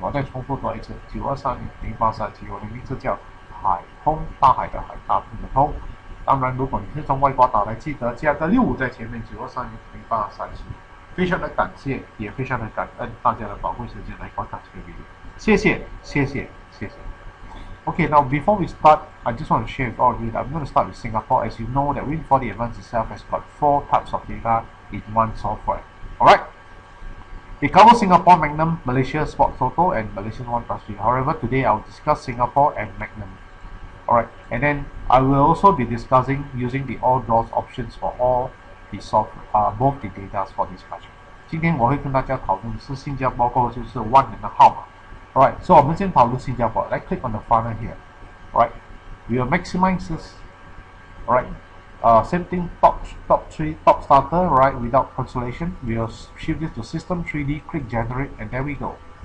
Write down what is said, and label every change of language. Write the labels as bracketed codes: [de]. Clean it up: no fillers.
[zh] 我再重复多一次，92300837。我的名字叫海通，大海的海，大通的通。当然，如果你是从外国打来，记得加个65在前面，92300837。非常的感谢，也非常的感恩大家的宝贵时间来观看这个 video， 谢谢，谢谢，谢谢。 [en] Okay, now before we start, I just want to share with all of you that I'm going to start with Singapore. As you know, that Win4D Advanced itself has got 4 types of data in one software. Alright. It covers Singapore, Magnum, Malaysia, Sport Toto, and Malaysian 1+3. However, today I'll discuss Singapore and Magnum. Alright, and then I will also be discussing using the all draws options for all the both the data for discussion. [zh] 今天我会跟大家讨论是新加坡或就是万能的号码。 Alright, so 我们先讨论新加坡。 [en] Let's click on the funnel here. Alright, we will maximize this. Alright, same thing, top starter, right, without consolation. We will shift this to system 3D, click generate, and there we go.